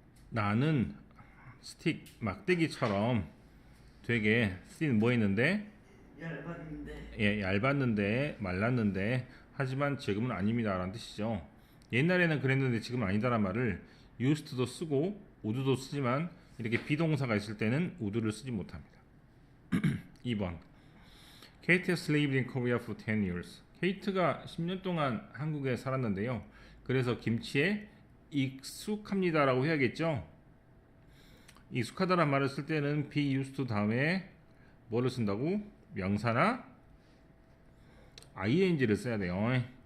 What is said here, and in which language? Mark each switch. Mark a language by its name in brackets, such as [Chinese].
[Korean] 나는 스틱 막대기처럼 되게 쓴 뭐 했는데 얇았는데. 예, 얇았는데 말랐는데 하지만 지금은 아닙니다 라는 뜻이죠. 옛날에는 그랬는데 지금은 아니다란 말을 used도 쓰고 would도 쓰지만 이렇게 비동사가 있을 때는 would를 쓰지 못합니다. [English] 2번 Kate has lived in Korea for 10 years. [Korean] 케이트가 10년 동안 한국에 살았는데요. 그래서 김치에 익숙합니다라고 해야겠죠. 익숙하다란 말을 쓸 때는 be used to 다음에 뭐를 쓴다고? 명사나 ing를 써야 돼요.